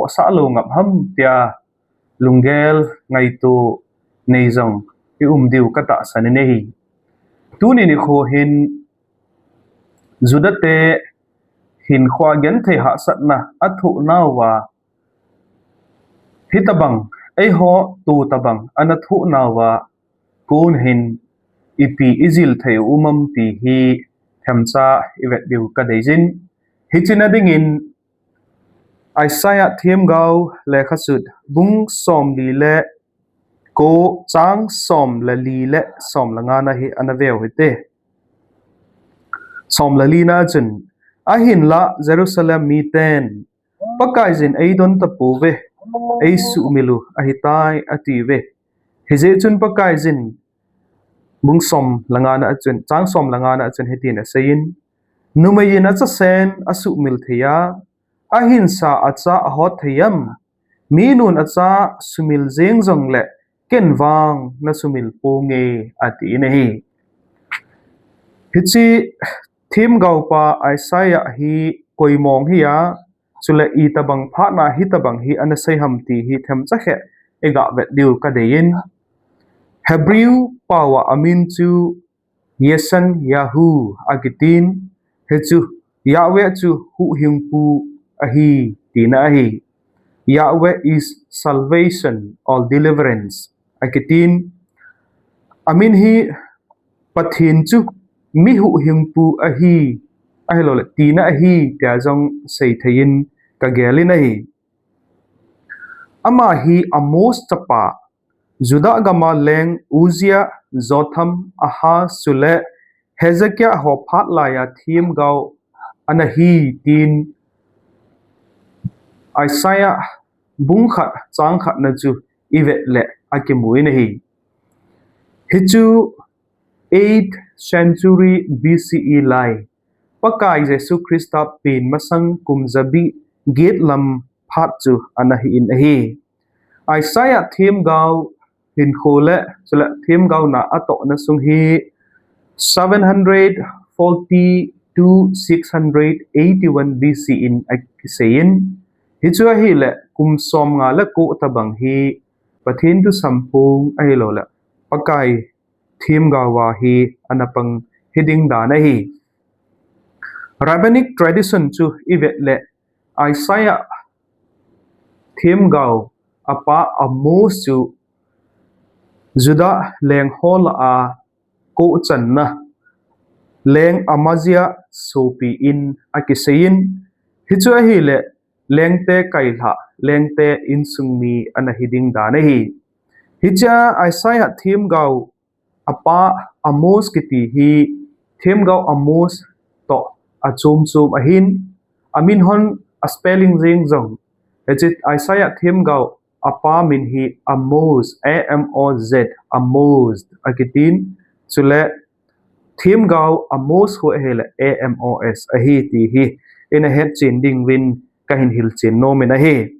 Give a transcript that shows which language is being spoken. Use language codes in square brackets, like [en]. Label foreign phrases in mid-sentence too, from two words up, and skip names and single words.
[tcz] sa lo ngap ham tia lungel ngai tu nei jong diu kata sanine hi tuni ni kho hin judate hin khwa genthei hahsatna athu nawa hitabang ei ho tu tabang anathu nawa kun hin ipi izil thei umam ti hi thamcha ivet diu kadeijin hichina dingin Isaiah thiam gau le khasut bung som li le ko chang som la li le som la nga na hi anaveu hite som la li na chun ahin la Jerusalem mi ten pakai jin eidon ta pouve eisumilu ahitai ative hije chun pakai jin bung som la nga na chun chang som la nga na chun hetin asein numayin acha sen asumil theya ahinsa acha hot theyam minun acha sumil jeng jong le kenwang na sumil ponge ati nehi hichi thim gaupa Isaiah hi koimong hiya chule itobang phana hitabang hi anasai hamti hi them chakhe ega vet diu kadein Hebrew pawa amin chu yesan yahu agitin hechu Yahweh chu hu hingpu ahi tina ahi [en] Yahweh is salvation or deliverance [tcz] agitin amin hi pathin chu mi hu hingpu ahi ahilo le tina ahi tia jong sei thein ka gelin ahi ama hi amos chapa juda gama leng uzia jotham aha sule hezekia ho phat laya thim gau anahi tin Isaiah bung khat chang khat na chu ivet le akimui nahi hichu [en] 8th century BCE [tcz] lai pakai Jesu Christa pin masang kumzabi gate lam phat chu anahi in ahi Isaiah thim gau hin khole chula thim gau na ato na sung hi 740 to 681 BC in akisein hichua hi le kum som nga la ko tabang hi pathin tu sampung ai lo la pakai thim gawa hi anapang hiding da na hi [en] rabbinic tradition [tcz] chu ivet le Isaiah thim gaw apa amos chu juda leng hol a ko chan na leng amazia sopi in akisein hichua hi le lengte kailha lengte insungmi anahiding da hi hicha Isaiah thim gaw apa amos kiti hi thim gaw amos to achum chum ahin amin hon a spelling ring jong hechit Isaiah thim gaw apa min hi amos AMOZ amos akitin chule thim gaw amos ho hele AMOS ahi ti hi in a head chin ding win kahin hil chin no mena he